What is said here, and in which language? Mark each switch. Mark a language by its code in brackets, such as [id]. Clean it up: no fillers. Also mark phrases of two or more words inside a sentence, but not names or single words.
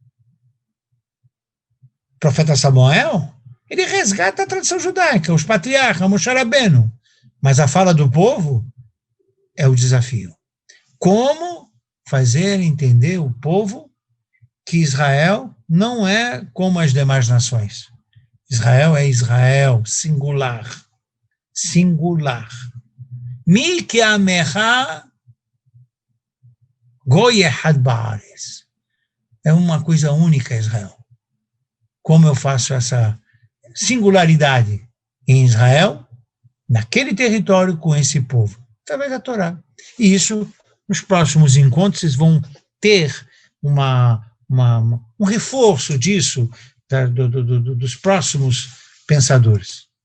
[pt] O profeta Samuel, ele resgata a tradição judaica, os patriarcas, Moshe Rabbeinu, mas a fala do povo é o desafio. Como fazer entender o povo que Israel não é como as demais nações. Israel é Israel, singular. [he] Singular. מי כעמך גוי אחד בארץ. [pt] É uma coisa única, Israel. Como eu faço essa singularidade em Israel, naquele território, com esse povo? Através da Torá. E isso, nos próximos encontros, vocês vão ter um reforço disso, dos próximos pensadores.